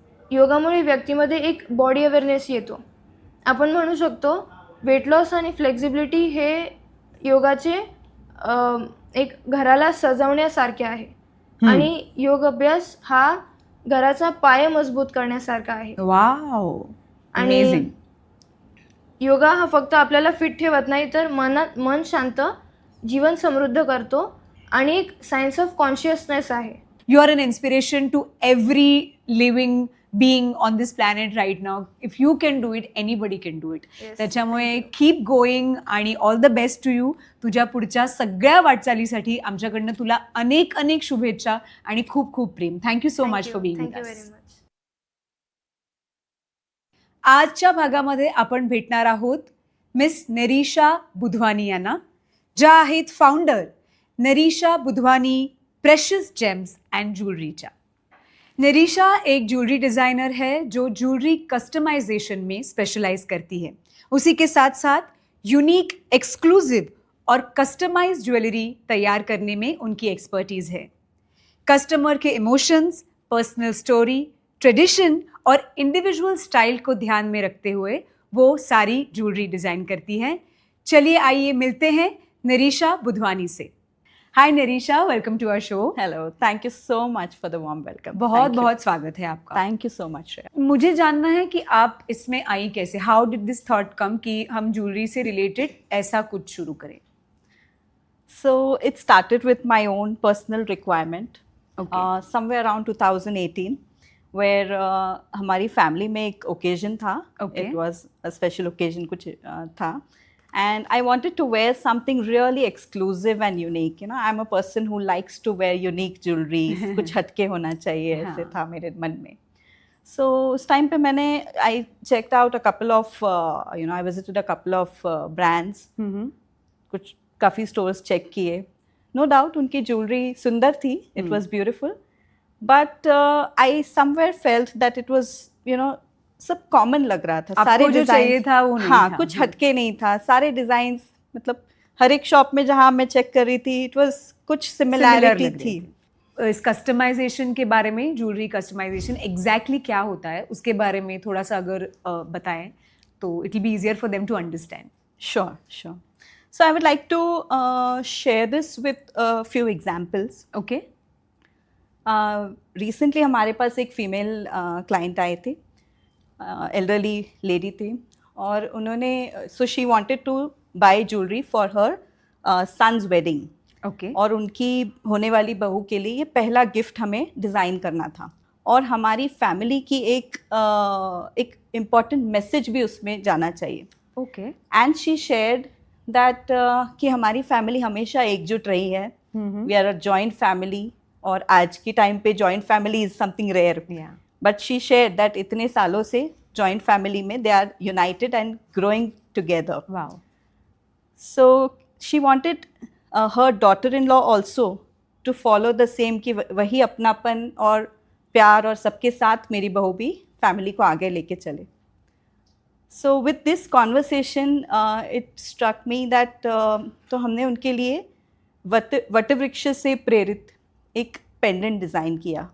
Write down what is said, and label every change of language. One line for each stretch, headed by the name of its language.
Marathi: योगामुळे व्यक्तीमध्ये एक बॉडी अवेअरनेस येतो. आपण म्हणू शकतो वेट लॉस आणि फ्लेक्झिबिलिटी हे योगाचे एक घराला सजवण्यासारखे आहे. आणि योग अभ्यास हा घराचा पाय मजबूत करण्यासारखा आहे.
English: wow,
Marathi: आणि
English: Amazing.
Marathi: योगा हा फक्त आपल्याला फिट ठेवत नाही, तर मन शांत, जीवन समृद्ध करतो आणि एक
English: science of consciousness
Marathi: आहे.
English: You are an inspiration to every living being on this planet right now. If you can do it, anybody can do it. Yes,
Marathi: त्याच्यामुळे
English: thank you. Keep going
Marathi: आणि
English: All the best to you.
Marathi: तुझ्या पुढच्या सगळ्या वाटचालीसाठी आमच्याकडनं तुला अनेक अनेक शुभेच्छा आणि खूप खूप प्रेम.
English: Thank you so much for being thank you with very us. Much.
Marathi: आजच्या भागामध्ये आपण भेटणार आहोत मिस नरीशा बुधवानी यांना, ज्या आहेत founder नरीशा Budhwani precious James end ज्वेलरीच्या.
Hindi: नरीशा एक ज्वेलरी डिज़ाइनर है जो ज्वेलरी कस्टमाइजेशन में स्पेशलाइज करती है. उसी के साथ साथ यूनिक, एक्सक्लूसिव और कस्टमाइज ज्वेलरी तैयार करने में उनकी एक्सपर्टीज़ है. कस्टमर के इमोशंस, पर्सनल स्टोरी, ट्रेडिशन और इंडिविजुअल स्टाइल को ध्यान में रखते हुए वो सारी ज्वेलरी डिज़ाइन करती हैं. चलिए आइए मिलते हैं नरीशा बुधवानी से.
English: Hi Narisha, welcome to our show. Hello, thank you so much for the warm welcome.
Hindi: बहुत
English: Thank you.
Hindi: बहुत स्वागत है आपका.
English: Thank you so much, Shreya.
Hindi: मुझे जानना है कि आप इसमें आई कैसे.
English: how did this thought come
Hindi: कि हम ज्वेलरी से रिलेटेड ऐसा कुछ शुरू करें.
English: So it started with my own personal requirement, Okay. somewhere around 2018, where
Hindi: हमारी family में एक occasion था.
English: Okay. It was a special occasion
Hindi: कुछ था.
English: And I wanted to wear something really exclusive and unique. You know, I'm a person who likes to wear unique jewelry.
Hindi: कुछ हटके होना चाहिए, ऐसे था मेरे मन में.
English: So
Hindi: उस टाइम पे मैंने
English: I checked out a couple of I visited a couple of brands.
Hindi: कुछ काफ़ी स्टोर्स चेक किए.
English: no doubt
Hindi: उनकी ज्वेलरी सुंदर थी.
English: it was beautiful, but I somewhere felt that it was
Hindi: सब कॉमन लग रहा था. आपको जो चाहिए था वो नहीं हाँ था. कुछ हटके नहीं था. सारे डिजाइन मतलब हर एक शॉप में जहाँ मैं चेक कर रही थी
English: it was
Hindi: कुछ
English: Similar similarity
Hindi: लग रही थी. इस कस्टमाइजेशन के बारे में, ज्वेलरी कस्टमाइजेशन एग्जैक्टली क्या होता है उसके बारे में थोड़ा सा अगर बताएं तो
English: It will be easier for them to understand. Sure, sure. So I would like to share this with a few examples. Okay. Recently
Hindi: हमारे पास एक फीमेल क्लाइंट आए थे,
English: Elderly lady थी, और उन्होंने so she wanted to buy jewellery for her son's wedding. Okay.
Hindi: और उनकी होने वाली बहू के लिए ये पहला गिफ्ट हमें डिज़ाइन करना था, और हमारी फैमिली की एक इम्पॉर्टेंट मैसेज भी उसमें जाना चाहिए.
English: Okay. And she shared that
Hindi: कि हमारी फैमिली हमेशा एकजुट रही है.
English: we are a joint family,
Hindi: और आज के टाइम पे
English: Joint family is something rare. But she shared that
Hindi: इतने सालों से जॉइंट फैमिली में
English: They are united and growing together. Wow. So she wanted her daughter-in-law also to follow the same
Hindi: कि वही अपनापन और प्यार और सबके साथ मेरी बहू भी फैमिली को आगे लेके चले.
English: So with this conversation it struck me that
Hindi: तो हमने उनके लिए वटवृक्ष से प्रेरित एक पेंडेंट डिज़ाइन किया.